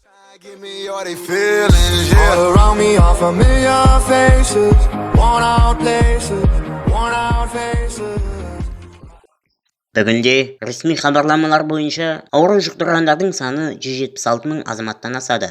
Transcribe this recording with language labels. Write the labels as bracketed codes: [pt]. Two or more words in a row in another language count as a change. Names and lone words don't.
[en] Give me all they feelings, yeah. All around me are familiar faces, worn out places, worn out faces. [kk] Бүгінде ресми хабарламалар бойынша ауру жұқтырғандардың саны 176 мың азаматтан асады.